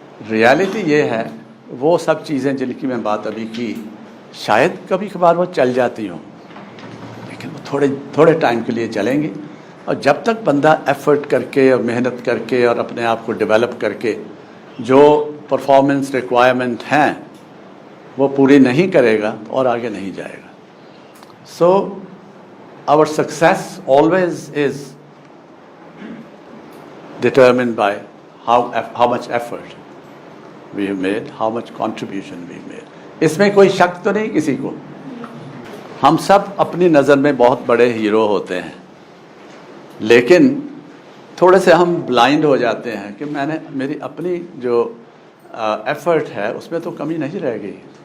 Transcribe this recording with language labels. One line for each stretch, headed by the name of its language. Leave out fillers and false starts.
Urdu: Reality یہ ہے وہ سب چیزیں جن کی میں بات ابھی کی شاید کبھی کبھار وہ چل جاتی ہوں، لیکن وہ تھوڑے ٹائم کے لیے چلیں گی. اور جب تک بندہ ایفرٹ کر کے اور محنت کر کے اور اپنے آپ کو ڈیولپ کر کے جو پرفارمنس ریکوائرمنٹ ہیں وہ پوری نہیں کرے گا اور آگے نہیں جائے گا.
English: So our success always is determined by how much effort we have made, how much contribution we have made.
Urdu: اس میں کوئی شک تو نہیں کسی کو. ہم سب اپنی نظر میں بہت بڑے ہیرو ہوتے ہیں، لیکن تھوڑے سے ہم بلائنڈ ہو جاتے ہیں کہ میری اپنی جو ایفرٹ ہے اس میں تو کمی نہیں رہ گئی.